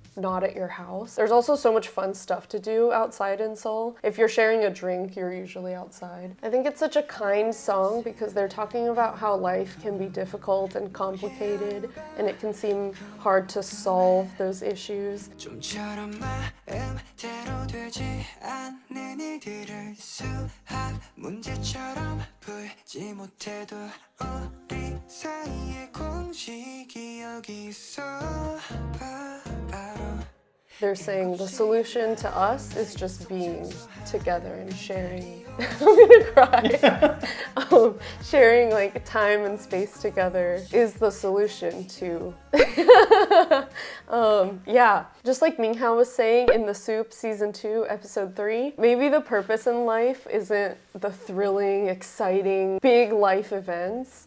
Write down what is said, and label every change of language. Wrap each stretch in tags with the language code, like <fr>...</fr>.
<en>not at your house. There's also so much fun stuff to do outside in Seoul. If you're sharing a drink, you're usually outside. I think it's such a kind song because they're talking about how life can be difficult and complicated, and it can seem hard to solve those issues.</en> <ko>좀처럼 마음대로 되지 않는 일들을 수학 문제처럼 풀지 못해도 우리 사이의 공식이 여기 있어 바로</ko> <en>They're saying the solution to us is just being together and sharing. I'm gonna cry. Sharing like time and space together is the solution to. Yeah, just like MingHao was saying in the SEANNA season 2, episode 3, maybe the purpose in life isn't the thrilling, exciting, big life events.</en>